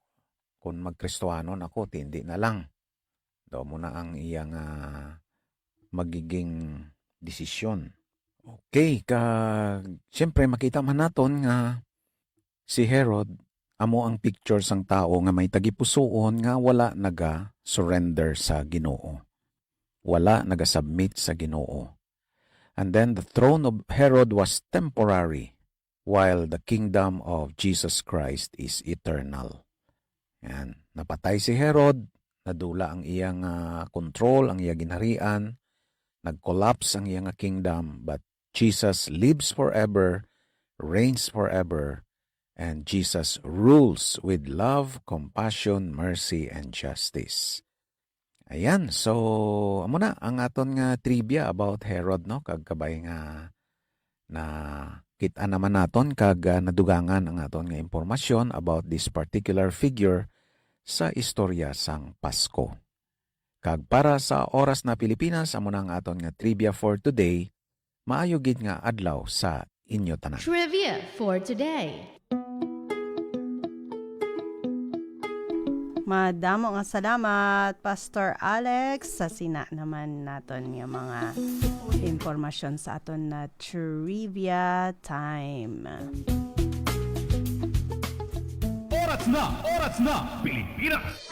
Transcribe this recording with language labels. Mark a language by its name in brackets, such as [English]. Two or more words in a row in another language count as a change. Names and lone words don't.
[Hiligaynon] Kung mag-Kristohanon ako, hindi na lang. Daw mo na ang iyang magiging desisyon. Okay, siyempre makita man naton nga si Herod, amo ang picture sang tao nga may tagipusoon nga wala naga-surrender sa Ginoo. Wala naga-submit sa Ginoo. [English] And then the throne of Herod was temporary, while the kingdom of Jesus Christ is eternal. [Hiligaynon] Yan. Napatay si Herod, nadula ang iyang control, ang iyang ginharian, nag-collapse ang iyang kingdom, [English] but Jesus lives forever, reigns forever, and Jesus rules with love, compassion, mercy, and justice. [Hiligaynon] Ayan, so amo na ang aton nga trivia about Herod, no? Kag kabay nga na kita naman naton kag nadugangan ang aton nga impormasyon [English] about this particular figure [Hiligaynon] sa istorya sang Pasko. Kag para sa oras na Pilipinas, amo na ang aton nga [English] trivia for today. [Hiligaynon] Maayo gid nga adlaw sa inyo tanan. [English] Trivia for today. [Hiligaynon] Madamo nga salamat, Pastor Alex, sa sina naman naton nga mga impormasyon sa aton na trivia time. Oras na, Pilipinas!